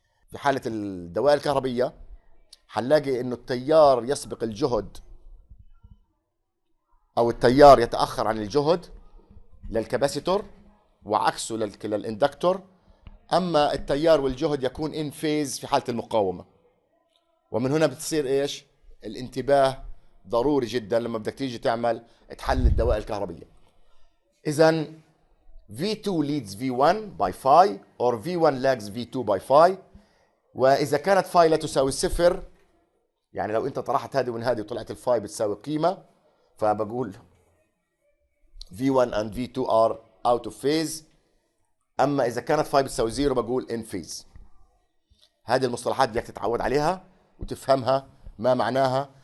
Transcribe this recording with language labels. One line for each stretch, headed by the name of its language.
Arabic: في حالة الدوائر الكهربية حنلاقي إنه التيار يسبق الجهد أو التيار يتأخر عن الجهد للكباسيتور وعكسه للإندكتور، أما التيار والجهد يكون إن فيز في حالة المقاومة. ومن هنا بتصير إيش؟ الانتباه ضروري جدا لما بدك تيجي تحلل الدوائر الكهربية.
English: إذا V2 leads V1 by phi or V1 lags V2 by phi.
Arabic: وإذا كانت phi لا تساوي صفر، يعني لو أنت طرحت هذه من هذه وطلعت الفاي بتساوي قيمة، فبقول
English: V1 and V2 are out of phase.
Arabic: أما إذا كانت phi بتساوي زيرو بقول in phase. هذه المصطلحات بدك تتعود عليها وتفهمها ما معناها.